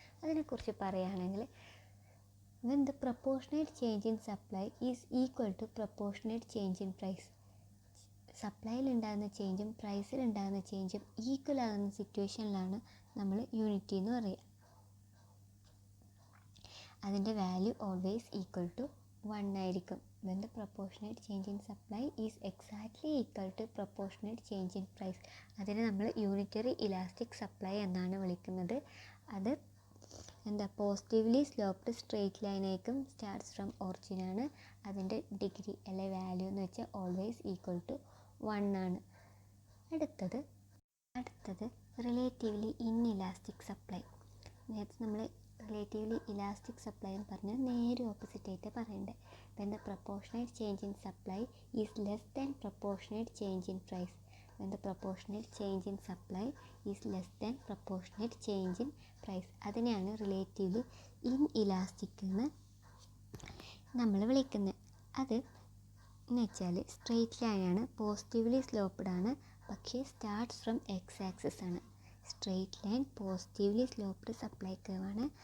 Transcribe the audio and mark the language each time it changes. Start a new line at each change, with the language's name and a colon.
Malayalam: അതിനെക്കുറിച്ച് പറയുകയാണെങ്കിൽ
English: When the proportionate change in supply is equal to proportionate change in price.
Malayalam: സപ്ലൈയിൽ ഉണ്ടാകുന്ന ചേഞ്ചും പ്രൈസിൽ ഉണ്ടാകുന്ന ചേഞ്ചും ഈക്വൽ ആകുന്ന സിറ്റുവേഷനിലാണ് നമ്മൾ യൂണിറ്റി എന്ന് പറയുക. അതിൻ്റെ വാല്യൂ
English: always equal to 1
Malayalam: ആയിരിക്കും.
English: When the proportionate change in supply is exactly equal to proportionate change in price.
Malayalam: അതിനെ നമ്മൾ യൂണിറ്ററി ഇലാസ്റ്റിക് സപ്ലൈ എന്നാണ് വിളിക്കുന്നത്. അത് എന്താ? Positively sloped straight ലൈനായിരിക്കും.
English: starts from origin
Malayalam: ആണ്. അതിൻ്റെ ഡിഗ്രി അല്ലെ വാല്യൂ എന്ന് വെച്ചാൽ
English: always equal to 1
Malayalam: ആണ്. അടുത്തത് റിലേറ്റീവ്ലി ഇൻഇലാസ്റ്റിക് സപ്ലൈ. നേരത്തെ നമ്മൾ റിലേറ്റീവ്ലി ഇലാസ്റ്റിക് സപ്ലൈ എന്ന് പറഞ്ഞാൽ നേരെ ഓപ്പോസിറ്റ് ആയിട്ട് പറയണ്ടേ.
English: When the proportionate change in supply is less than proportionate change in price. When the proportionate change in supply is less than proportionate change in price.
Malayalam: അതിനെയാണ് relatively inelastic എന്ന് നമ്മൾ വിളിക്കുന്നത്. അത് എന്ന് വെച്ചാൽ സ്ട്രെയിറ്റ് ലൈനാണ്. പോസിറ്റീവ്ലി സ്ലോപ്ഡ് ആണ്. പക്ഷേ
English: starts from x axis
Malayalam: ആണ്. Straight line positively sloped supply കർവാണ്.